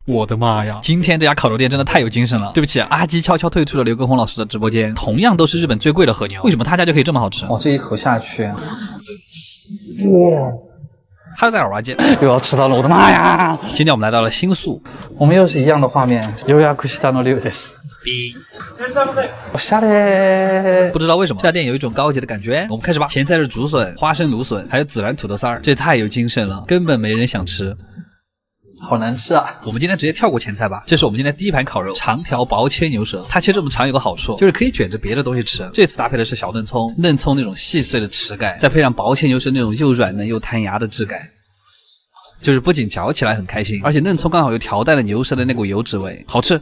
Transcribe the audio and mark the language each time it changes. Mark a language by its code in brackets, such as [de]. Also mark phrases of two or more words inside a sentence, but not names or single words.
[zh] 我的妈呀，今天这家烤肉店真的太有精神了。对不起，阿基悄悄退出了刘畊宏老师的直播间。同样都是日本最贵的和牛，为什么他家就可以这么好吃？这一口下去，哈喽，大家好，我是阿健，又要吃到了，我的妈呀！今天我们来到了新宿。我们又是一样的画面。 [ja] 予約したの龍です。おしゃれ。 [zh] 不知道为什么这家店有一种高级的感觉。我们开始吧。前菜是竹笋、花生芦笋，还有孜然土豆丝儿，这也太有精神了，根本没人想吃。好难吃啊！我们今天直接跳过前菜吧。这是我们今天第一盘烤肉，长条薄切牛舌。它切这么长有个好处，就是可以卷着别的东西吃。这次搭配的是小嫩葱，嫩葱那种细碎的齿感，再配上薄切牛舌那种又软嫩又弹牙的质感，就是不仅嚼起来很开心，而且嫩葱刚好又调带了牛舌的那股油脂味，好吃。